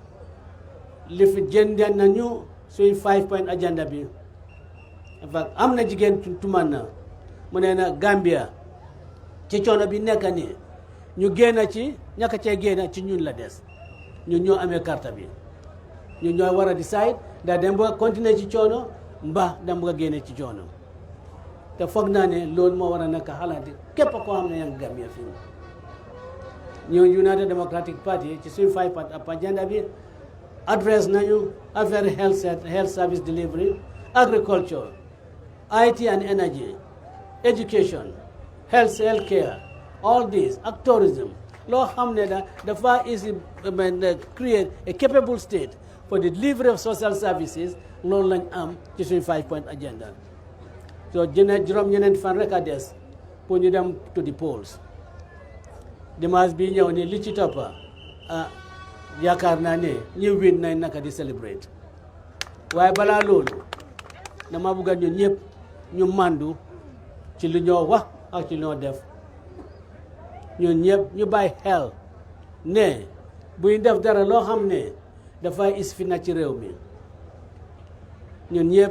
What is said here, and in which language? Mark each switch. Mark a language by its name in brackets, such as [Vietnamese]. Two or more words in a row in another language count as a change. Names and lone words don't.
[Wolof] li fi jëndee nañu suñ [English] 5 point agenda [Wolof] bi am na jigéen tuman na mu ne na Gambia ci coono bi nekk nii ñu génn ci ñàkk cee génn ci ñun la des ñun ñoo amee carte bi ñun ñoo war a decide ndax dem bëgg a continuer ci coono mbaa dem bëgg a génne ci coono te foog naa ne loolu moo war a nekk xalaat képp koo xam ne yaa ngi Gambia fii ñoo United Democratic Party ci suñ [English] 5 point agenda [Wolof] bi adresse nañu affaire [English] health service delivery agriculture IT and energy education health care all [Wolof] these ak tourism loo xam ne dafa [English] create a capable state for the delivery of social services [Wolof] loolu lañ am ci suñ [English] 5 point agenda [Wolof] so juróom ñeneen fan rek a des pour ñu dem [English] to the polls [Wolof] dimanche bi ñëw ni li ci toppa yaakaar naa ne ñi win nañ naka di celebrate waaye balaa loolu dama bëgg ñun ñëpp ñu màndu ci lu ñoo wax ak ci lu ñoo def ñun ñëpp ñu bàyyi xel ne buy def dara loo xam ne dafay is fi na ci réew mi ñun ñëpp